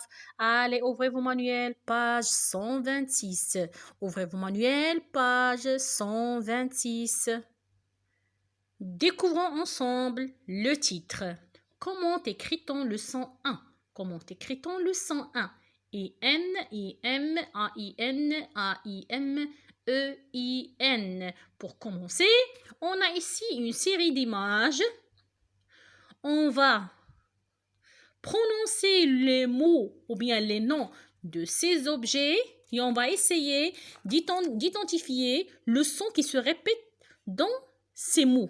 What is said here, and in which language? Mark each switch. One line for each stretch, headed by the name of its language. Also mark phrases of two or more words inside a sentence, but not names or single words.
French: Allez, ouvrez vos manuels, page 126. Ouvrez vos manuels, page 126. Découvrons ensemble le titre. Comment écrit-on le 101? Comment écrit-on le 101? I-N, I-M, A-I-N, A-I-M, E-I-N. Pour commencer, on a ici une série d'images. On va prononcer les mots ou bien les noms de ces objets et on va essayer d'identifier le son qui se répète dans ces mots.